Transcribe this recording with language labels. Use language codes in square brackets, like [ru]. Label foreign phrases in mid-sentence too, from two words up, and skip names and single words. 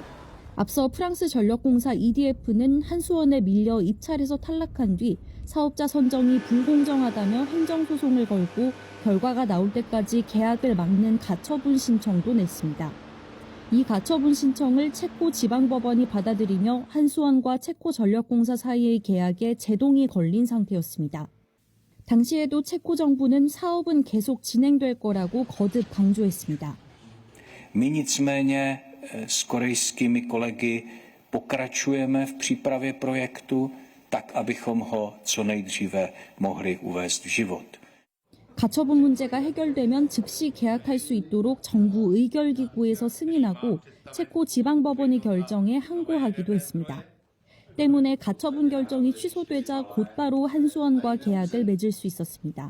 [ko] 앞서 프랑스 전력공사 EDF는 한수원에 밀려 입찰에서 탈락한 뒤 사업자 선정이 불공정하다며 행정소송을 걸고 결과가 나올 때까지 계약을 막는 가처분 신청도 냈습니다. 이 가처분 신청을 체코 지방법원이 받아들이며 한수원과 체코 전력공사 사이의 계약에 제동이 걸린 상태였습니다. 당시에도 체코 정부는 사업은 계속 진행될 거라고 거듭 강조했습니다. [cs] My nicméně s korejskými kolegy pokračujeme v přípravě projektu tak, abychom ho co nejdříve mohli uvést v život. [ko] 가처분 문제가 해결되면 즉시 계약할 수 있도록 정부 의결기구에서 승인하고 체코 지방법원의 결정에 항고하기도 했습니다. 때문에 가처분 결정이 취소되자 곧바로 한수원과 계약을 맺을 수 있었습니다.